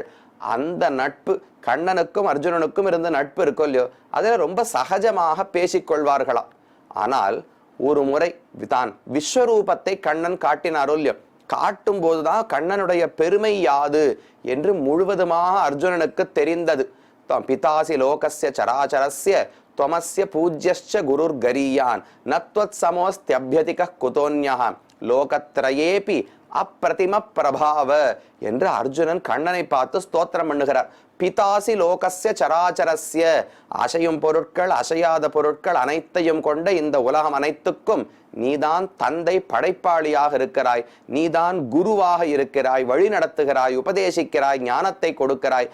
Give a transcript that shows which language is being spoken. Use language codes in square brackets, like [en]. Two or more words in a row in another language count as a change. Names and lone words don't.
[ta] அந்த நட்பு கண்ணனுக்கும் அர்ஜுனனுக்கும் இருந்த நட்பு இருக்கோ இல்லையோ, அதுல ரொம்ப சகஜமாக பேசிக்கொள்வார்களாம். ஆனால் ஒரு முறை தான் விஸ்வரூபத்தை கண்ணன் காட்டினாரோ இல்லையோ, காட்டும் போதுதான் கண்ணனுடைய பெருமை யாது என்று முழுவதுமாக அர்ஜுனனுக்கு தெரிந்தது. [sa] पितासि लोकस्य चराचरस्य त्वमस्य पूज्यश्च गुरुर्गरीयान् नत्वत् समोस्त्यभ्यतिकः कुतोन्यः लोकत्रयेऽपि अप्रतिम प्रभाव [ta] என்று அர்ஜுனன் கண்ணனை பார்த்து ஸ்தோத்திரம் பண்ணுகிறார். [sa] पितासि लोकस्य चराचरस्य, [ta] அசையும் பொருட்கள் அசையாத பொருட்கள் அனைத்தையும் கொண்ட இந்த உலகம் அனைத்துக்கும் நீதான் தந்தை, படைப்பாளியாக இருக்கிறாய், நீதான் குருவாக இருக்கிறாய், வழி நடத்துகிறாய், உபதேசிக்கிறாய், ஞானத்தை கொடுக்கிறாய்.